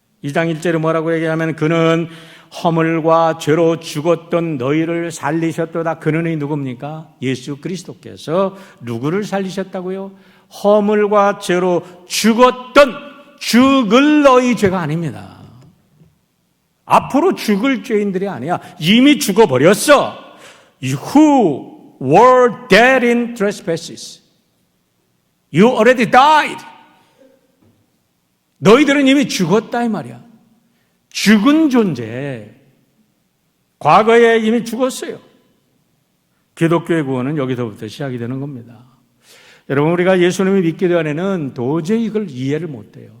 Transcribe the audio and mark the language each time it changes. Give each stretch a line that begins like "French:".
Korean: 2장 1절에 뭐라고 얘기하면 그는 허물과 죄로 죽었던 너희를 살리셨도다. 그는이 누굽니까? 예수 그리스도께서 누구를 살리셨다고요? 허물과 죄로 죽을 너희 죄가 아닙니다. 앞으로 죽을 죄인들이 아니야. 이미 죽어버렸어.
English: Who were dead in trespasses. You already died.
Korean: 너희들은 이미 죽었다 이 말이야. 죽은 존재. 과거에 이미 죽었어요. 기독교의 구원은 여기서부터 시작이 되는 겁니다. 여러분 우리가 예수님을 믿기 전에는 도저히 이걸 이해를 못해요.